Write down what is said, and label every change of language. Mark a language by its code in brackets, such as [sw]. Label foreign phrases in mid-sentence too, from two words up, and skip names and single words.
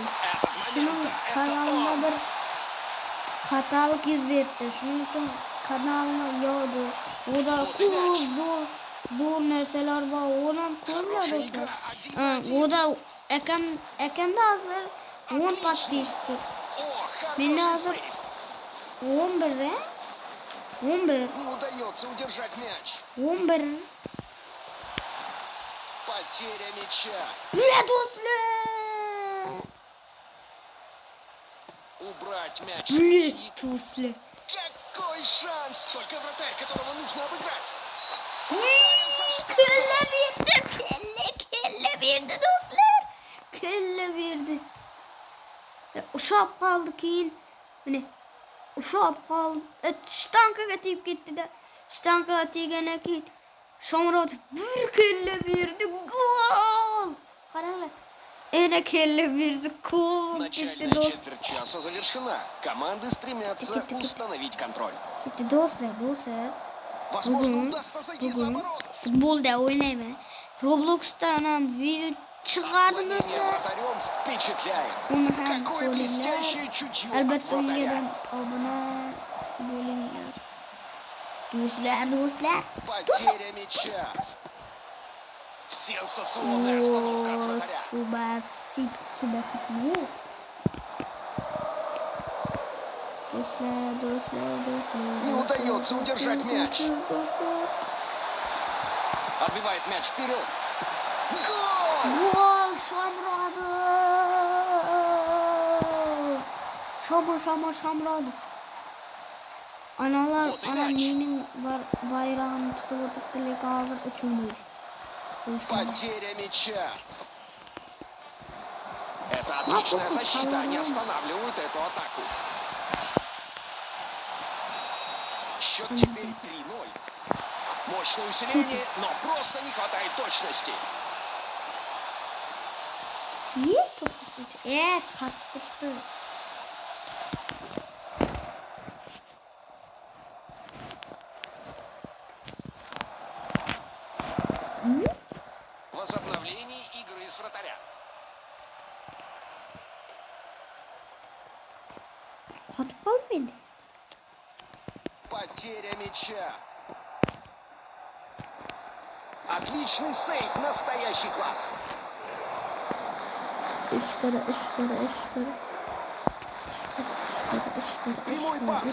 [uz] Shuning kanalida bir xatolik yuz berdi. Shuning uchun kanalni yopdi. Uda ko'p zo'r narsalar bor. Uni ko'ringlar. Uda akamda hozir 10 подписчик. Menda hozir 11. [ru] Не удается удержать мяч. 11. Потеря мяча. Убрать мяч. Тусли. Какой шанс! Только вратарь, которого нужно обыграть. [uz] Kelle verdi do'stlar. Kelle verdi. Ushab qoldi keyin. Mana ushab qoldi. Shtankaga tegib ketdi-da. Shtankaga teggandan keyin Shomurodov bir kelle verdi. Gol! Qaranglar. Yana kelle verdi. Gol! [ru] Начальная четверть часа завершена. Команды стремятся установить контроль. [uz] Ketdi do'stlar. [ru] Возможно, удастся зайти за оборону. [uz] Futbolda o'ynayman. Robloxdan ham video chiqardim do'stlar. [ru] Вратарем впечатляет. [uz] Uni ham [ru] Какое [uz] ko'ringlar. [ru] блестящее чутье от [uz] Albatta unga [ru] вратаря. [uz] ham obuna bo'linglar. Do'stlar. [ru] Потеря мяча. Сенсационная остановка от вратаря. [uz] Subasik. Do'stlar. [ru] Не удается удержать мяч. [uz] Do'stlar. [ru] Отбивает мяч вперед. Гол! [uz] Gol Shomurodov. Analar, [ru] Вот и [uz] ana [ru] мяч. [uz] mening bayrog'imni tutib o'tiribdi, lekin hozir uchmaydi. [ru] Потеря мяча. Это отличная защита. Они останавливают эту атаку. Счет теперь 3-0. Мощное усиление, но просто не хватает точности. [uz] Qatib turibdi. [ru] Возобновление игры с вратаря. [uz] Qotib qolmaydi. [ru] Потеря мяча. Отличный сейв, настоящий класс. Ishqara. Прямой пас.